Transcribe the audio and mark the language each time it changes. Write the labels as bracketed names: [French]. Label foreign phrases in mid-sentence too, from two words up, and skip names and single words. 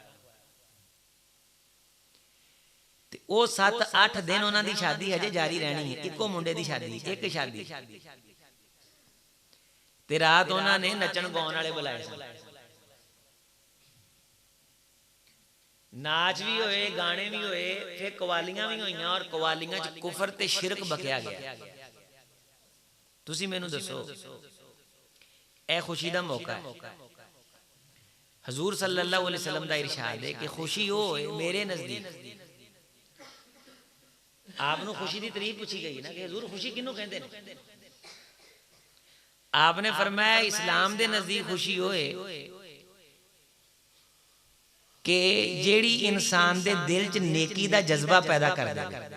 [Punjabi] ਤੇ ਵੋ 7-8 ਦਿਨ ਉਨ੍ਹਾਂ ਦੀ ਸ਼ਾਦੀ ਹਜੇ ਜਾਰੀ ਰਹਿਣੀ ਹੈ, ਇੱਕੋ ਮੁੰਡੇ ਦੀ ਸ਼ਾਦੀ, ਇੱਕ ਸ਼ਾਦੀ ਤੇ ਰਾਤ ਉਨ੍ਹਾਂ ਨੇ ਨੱਚਣ ਗਾਉਣ ਵਾਲੇ ਬੁਲਾਏ ਸਨ, ਨਾਚ ਭੀ ਹੋਏ, ਗਾਣੇ ਭੀ ਹੋਏ, ਫਿਰ ਕੱਵਾਲੀਆਂ ਭੀ ਹੋਈਆਂ ਔਰ ਕੱਵਾਲੀਆਂ ਚ ਕੁਫ਼ਰ ਤੇ ਸ਼ਿਰਕ ਬਕਿਆ ਗਿਆ। ਤੁਸੀਂ ਮੈਨੂੰ ਦੱਸੋ ਏ ਖ਼ੁਸ਼ੀ ਦਾ ਮੌਕਾ ਹੈ। हजूर [Arabic] صلى الله عليه وسلم [Punjabi] ਦਾ ਇਰਸ਼ਾਦ ਹੈ ਕਿ ਖ਼ੁਸ਼ੀ ਹੋ ਮੇਰੇ ਨਜ਼ਦੀਕ, ਆਪਣੂੰ ਖ਼ੁਸ਼ੀ ਦੀ ਤਾਰੀਫ਼ ਪੁੱਛੀ ਗਈ ਨਾ ਕਿ ਹਜ਼ੂਰ ਖ਼ੁਸ਼ੀ ਕਿਹਨੂੰ ਕਹਿੰਦੇ ਨੇ, ਆਪਣੇ ਫ਼ਰਮਾਇਆ ਇਸਲਾਮ ਦੇ ਨਜ਼ਦੀਕ ਖ਼ੁਸ਼ੀ ਹੋਏ ਕਿ ਜਿਹੜੀ ਇਨਸਾਨ ਦੇ ਦਿਲ ਚ ਨੇਕੀ ਦਾ ਜਜ਼ਬਾ ਪੈਦਾ ਕਰ ਦੇ।